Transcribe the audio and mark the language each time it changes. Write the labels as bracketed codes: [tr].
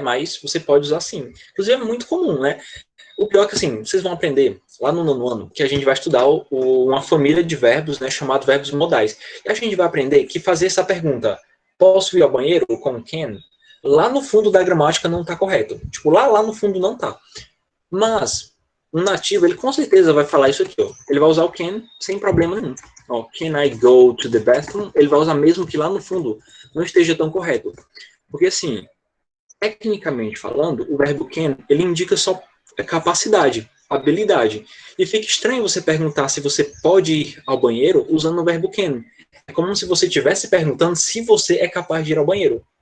[pt] Mas você pode usar sim. Inclusive, é muito comum, né? O pior é que, assim, vocês vão aprender lá no nono ano que a gente vai estudar uma família de verbos, né, chamado verbos modais. E a gente vai aprender que fazer essa pergunta, posso ir ao banheiro com can, lá no fundo da gramática não está correto. Tipo, lá no fundo não está. Mas, um nativo, ele com certeza vai falar isso aqui, ó. Ele vai usar o can sem problema nenhum. [en] Ó, can I go to the bathroom? [pt] Ele vai usar mesmo que lá no fundo não esteja tão correto. Porque, assim, tecnicamente falando, o verbo can, ele indica só capacidade, habilidade. E fica estranho você perguntar se você pode ir ao banheiro usando o verbo can. É como se você estivesse perguntando se você é capaz de ir ao banheiro.